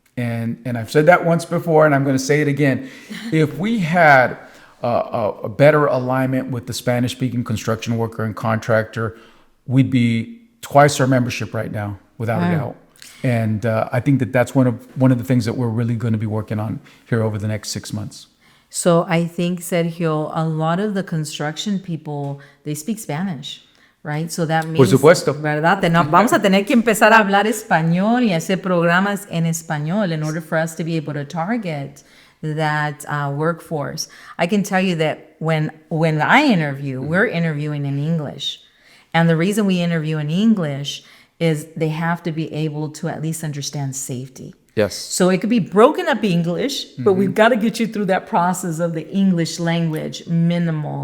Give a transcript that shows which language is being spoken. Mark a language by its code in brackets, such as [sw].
[en] And I've said that once before, and I'm going to say it again. If we had a better alignment with the Spanish-speaking construction worker and contractor, we'd be twice our membership right now, without a doubt. And I think that's one of the things that we're really going to be working on here over the next 6 months. So I think, Sergio, a lot of the construction people, they speak Spanish, right? So that means, [es] Por supuesto. ¿verdad? Vamos a tener que empezar a hablar español y hacer programas en español [en] in order for us to be able to target that workforce. I can tell you that when I interview, we're interviewing in English. And the reason we interview in English is they have to be able to at least understand safety. Yes. So it could be broken up English, but we've got to get you through that process of the English language minimal.